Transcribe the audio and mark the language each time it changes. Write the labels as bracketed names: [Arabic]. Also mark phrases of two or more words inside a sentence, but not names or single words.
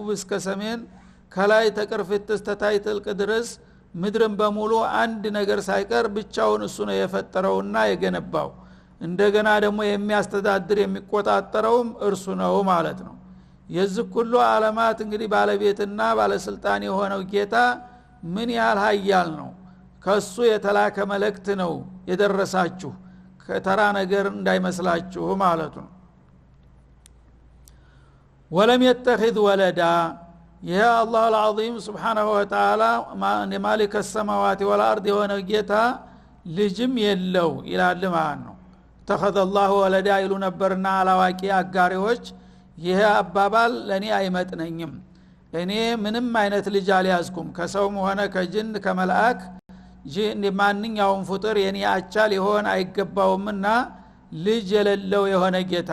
[Amharic] እስከ ሰሜን ከላይ ተቅርፊት እስከ ታይ ጥልቅ ድረስ ምድርን በሙሉ አንድ ነገር ሳይቀር ብቻውን እሱ ነው የፈጠረውና የገነባው እንደገና ደግሞ የሚያስተዳድር የሚቆጣጠረውም እርሱ ነው ማለት ነው የዚህ ሁሉ ዓለማት እንግዲህ ባለቤትና ባለስልጣን የሆነው ጌታ ምን ያህል ኃያል ነው ከሱ የተላከ መልእክት ነው የደረሳችሁ ከተራ ነገር እንዳይመስላችሁ ማለት ነው [Arabic] ولم يتخذ ولدا يا الله العظيم سبحانه وتعالى مالك السماوات والارض [Amharic] የሆነ ጌታ ልጅም የለው ይላል ማለት ነው [Arabic] ተخذ الله ولدا [Amharic] ይሉ ነበርና አላዋቂ አጋሪዎች ይሄ አባባል ለኔ አይመጥነኝም እኔ ምንም አይነት ልጅ አልያዝኩም ከሰውም ሆነ ከጅን ከመላእክ ጂን ማንኛውም ፍጡር የኔ አቻ ሊሆን አይገባውምና ልጅ የሌለው የሆነ ጌታ